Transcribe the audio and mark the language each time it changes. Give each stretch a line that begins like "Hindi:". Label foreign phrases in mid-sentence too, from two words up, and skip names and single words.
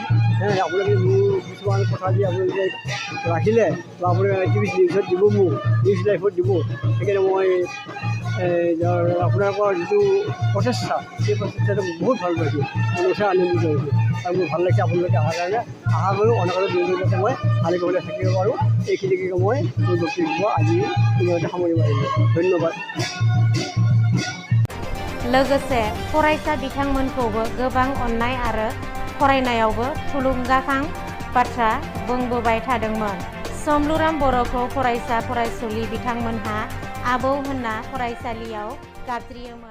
Assamese: আপোনালোকে মোৰ কিছুমান কথা যি আপোনালোকে ৰাখিলে বা আপোনালোকে
English: TV news
Assamese: দিব মোক
English: news live
Assamese: দিব, সেইকাৰণে মই আপোনালোকৰ যিটো প্ৰচেষ্টা সেই প্ৰচেষ্টাটো বহুত ভাল পাইছোঁ, মনতে আনন্দিত হৈছোঁ। আৰু মোৰ ভাল লাগিছে আপোনালোকে অহাৰ কাৰণে। আশা কৰোঁ অনাগত দিনবোৰ যাতে মই ভালে ভালে থাকিব পাৰোঁ। এইখিনিকে মই মোৰ বক্তব্য আজি ইমানতে সামৰিব পাৰিলোঁ। ধন্যবাদ।
Bodo: लोगोसे फरायसा बिथांमोनखौबो गोबां अननाय आरो फरायनायावबो थुलुंगाखां बाथ्रा बुंबोबाय थादोंमोन। सोमलुराम बर'खौ फरायसा फरायसुलि बिथांमोनहा आबौ होनना फरायसालियाव गाबज्रियोमोन।